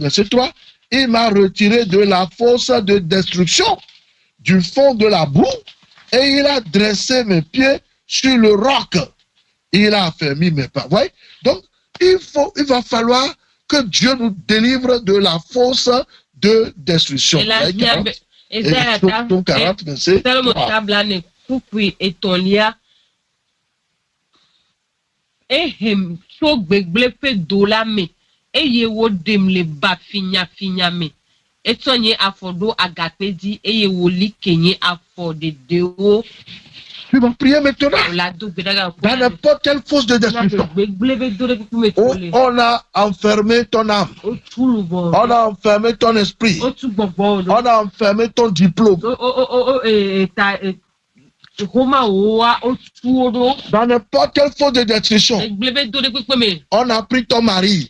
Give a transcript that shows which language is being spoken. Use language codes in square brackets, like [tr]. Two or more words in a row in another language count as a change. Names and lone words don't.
[fr] Verset 3, il m'a retiré de la fosse de destruction, du fond de la boue, et il a dressé mes pieds sur le roc. Il a affermi mes pas. Voyez? Donc, il va falloir que Dieu nous délivre de la fosse de destruction. Psaume 40, verset 3. [ee] Eye wo dem le ba finya me etonye afodo agapedi eye wo likenye afode dewo. [fr] Tu vas prier maintenant dans n'importe quelle fosse de destruction. On a enfermé ton âme. On a enfermé ton esprit. On a enfermé ton diplôme. Dans n'importe quelle fosse de destruction, on a pris ton mari.